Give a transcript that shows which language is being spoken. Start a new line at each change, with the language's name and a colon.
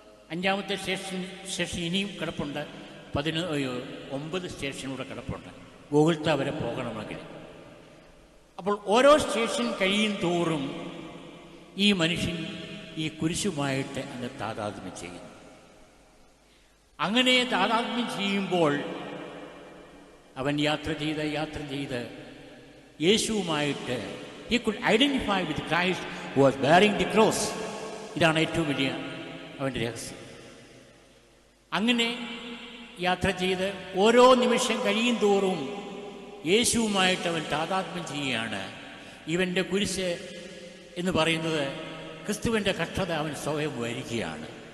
Malayalam: 5ാമത്തെ station ഇനിയും കിടപ്പുണ്ട്, 9 സ്റ്റേഷനൂടെ കിടപ്പുണ്ട് ഗോകുൽത്ത വരെ പോകണമെങ്കിൽ. അപ്പോൾ ഓരോ സ്റ്റേഷൻ കഴിയും തോറും ഈ മനുഷ്യൻ ഈ കുരിശുമായിട്ട് അങ്ങ് താതാത്മ്യം ചെയ്യുന്നു. അങ്ങനെ താതാത്മ്യം ചെയ്യുമ്പോൾ അവൻ യാത്ര ചെയ്ത് യേശുവുമായിട്ട്
English: he could identify with Christ who was bearing the cross.
Malayalam: ഇതാണ് ഏറ്റവും വലിയ അവൻ്റെ രഹസ്യം. അങ്ങനെ യാത്ര ചെയ്ത് ഓരോ നിമിഷം കഴിയും തോറും യേശുവുമായിട്ട് അവൻ താതാത്മ്യം ചെയ്യുകയാണ്. ഇവൻ്റെ കുരിശ് എന്ന് പറയുന്നത് ക്രിസ്തുവിൻ്റെ കഷ്ടത അവൻ സ്വയം വരിക്കുകയാണ്.